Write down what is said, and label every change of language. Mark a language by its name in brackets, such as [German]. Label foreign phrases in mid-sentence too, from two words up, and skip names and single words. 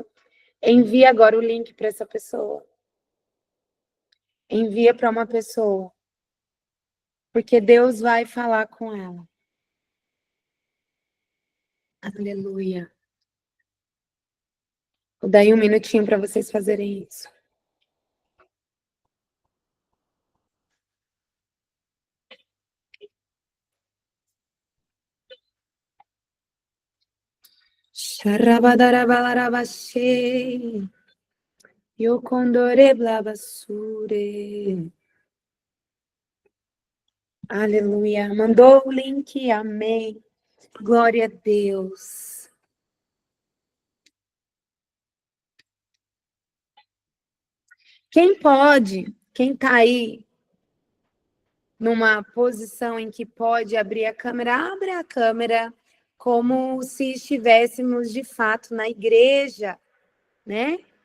[Portuguese] Envia agora o link para essa pessoa. Envia para uma pessoa. Porque Deus vai falar com ela. Aleluia. Vou dar aí um minutinho para vocês fazerem isso. Sharabadarabalarabashe. Yokondore blabasure. Aleluia. Mandou o link, amém. Glória a Deus. Quem está aí numa posição em que pode abrir a câmera, abre a câmera como se estivéssemos de fato na igreja, né?